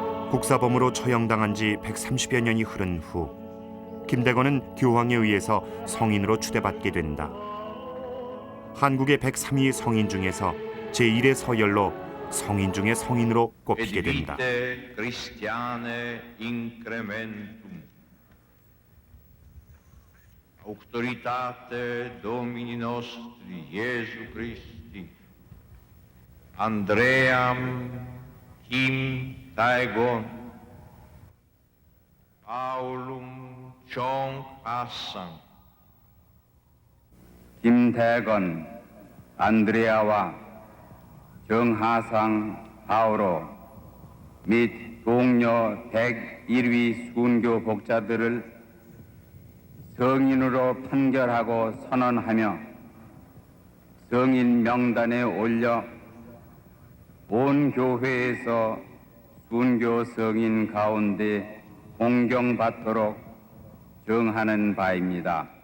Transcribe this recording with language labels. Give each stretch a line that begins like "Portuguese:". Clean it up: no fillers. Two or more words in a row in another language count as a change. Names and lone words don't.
Korean: 국사범으로 처형당한 지 130여 년이 흐른 후 김대건은 교황에 의해서 성인으로 추대받게 된다. 한국의 103위 성인 중에서 제1의 서열로 성인 중의 성인으로 꼽히게 된다.
Latin: Auctoritate Domini nostri Iesu Christi, Andream Kim Taegon, Paulum Chong Hassan.
Korean: 김대건, 안드레아와 정하상 바오로 및 동료 101위 순교 복자들을 성인으로 판결하고 선언하며 성인 명단에 올려 온 교회에서 순교 성인 가운데 공경받도록 정하는 바입니다.